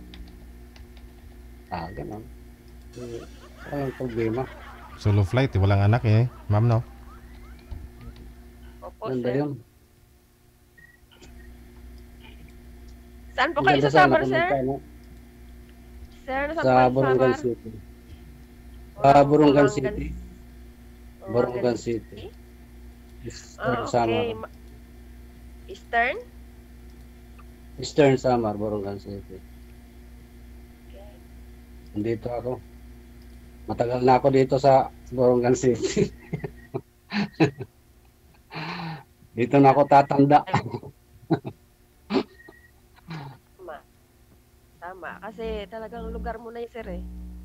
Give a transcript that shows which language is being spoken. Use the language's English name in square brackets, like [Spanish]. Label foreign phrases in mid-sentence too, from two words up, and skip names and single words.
[Filipino] Ganun. Walang problema. Solo flight, walang anak eh. Ma'am, no? Opo, Ganda sir. yun. Saan po Ang kayo ganda sa sana Samar, kung sir? magkano. Sir, nasa Sa Borongan Samar? City. Wow, Borongan City. Borongan Borongan City. Eastern Ah, Samar. okay. Eastern? Eastern Samar, Borongan City. Okay. Nandito ako. Matagal na ako dito sa Borongan City. Dito na ako tatanda. Tama. Tama. Kasi talagang lugar mo na yun, sir eh.